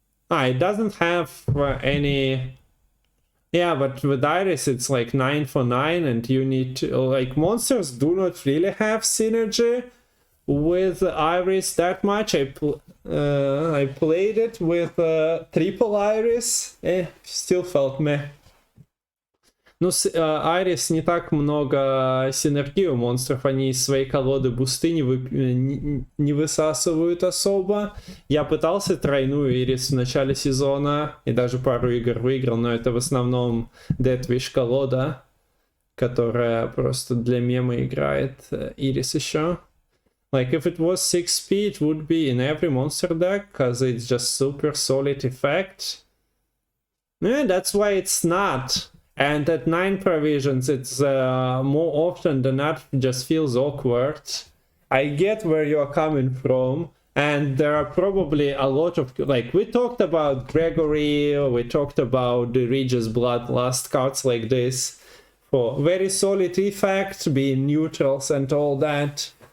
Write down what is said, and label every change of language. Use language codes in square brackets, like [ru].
[en] It doesn't have any. Yeah, but with Iris it's like 9 for 9, and you need to, like, monsters do not really have synergy with Iris that much. I played it with triple Iris. Still felt meh. [ru] Ну, Айрис не так много синергии у монстров, они из своей колоды бусты не высасывают особо. Я пытался тройную Ирис в начале сезона, и даже пару игр выиграл, но это в основном Death Wish колода, которая просто для мема играет Ирис еще. [en] Like, if it was 6p, it would be in every monster deck, because it's just super solid effect. Yeah, that's why it's not. And at 9 provisions, it's more often than not just feels awkward. I get where you're coming from, and there are probably a lot of, like, we talked about Gregory, we talked about the Regis Bloodlust cards like this, for very solid effect, being neutrals and all that.